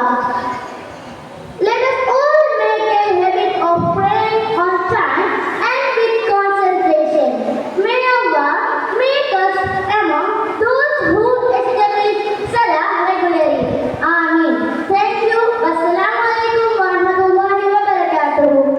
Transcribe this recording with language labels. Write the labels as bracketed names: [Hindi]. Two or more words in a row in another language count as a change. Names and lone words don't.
[English] Let us all make a habit of praying on time and with concentration. May Allah make us among those who establish Salah regularly. Ameen. Thank you. [Arabic] والسلام عليكم ورحمة الله وبركاته.